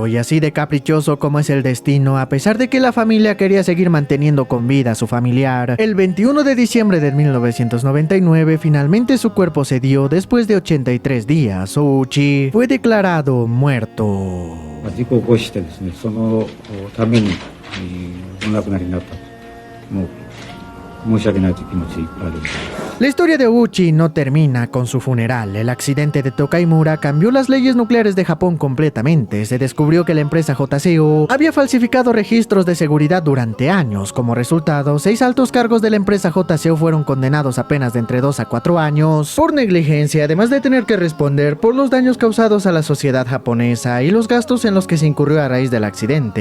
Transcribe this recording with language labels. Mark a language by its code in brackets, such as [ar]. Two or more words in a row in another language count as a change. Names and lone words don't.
[es] Y así de caprichoso como es el destino, a pesar de que la familia quería seguir manteniendo con vida a su familiar, el 21 de diciembre de 1999 finalmente su cuerpo cedió después de 83 días. Ouchi fue declarado muerto. [ja] 事故を起こしてですね、そのためにお亡くなりになったと、もう申し訳ないという気持ちいっぱいあるんです。 [es] La historia de Ouchi no termina con su funeral. El accidente de Tokaimura cambió las leyes nucleares de Japón completamente. Se descubrió que la empresa JCO había falsificado registros de seguridad durante años. Como resultado, 6 altos cargos de la empresa JCO fueron condenados a penas de entre 2 a 4 años por negligencia, además de tener que responder por los daños causados a la sociedad japonesa y los gastos en los que se incurrió a raíz del accidente.